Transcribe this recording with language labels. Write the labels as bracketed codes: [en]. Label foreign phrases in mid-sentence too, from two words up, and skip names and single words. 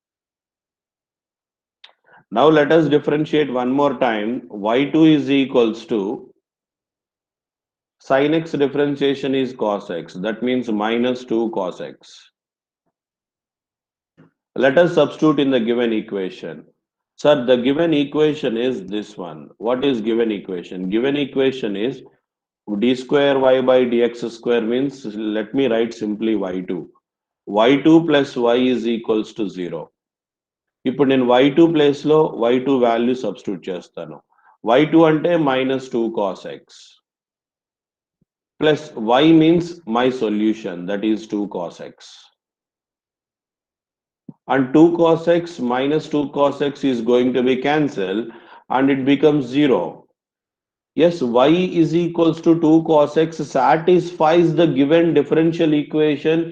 [en] Now let us differentiate one more time, y2 is equals to, sin x differentiation is cos x, that means minus 2 cos x. Let us substitute in the given equation. Sir, the given equation is this one. What is given equation? Given equation is d square y by dx square means, let me write simply y2. y2 plus y is equals to 0. [te] ఇప్పుడు నేను y2 ప్లేస్ లో y2 [en] value substitute [te] చేస్తాను. [en] y2 అంటే minus 2 cos x plus y means my solution, that is 2 cos x. And 2 cos x minus 2 cos x is going to be cancelled and it becomes 0. Yes, y is equals to 2 cos x satisfies the given differential equation.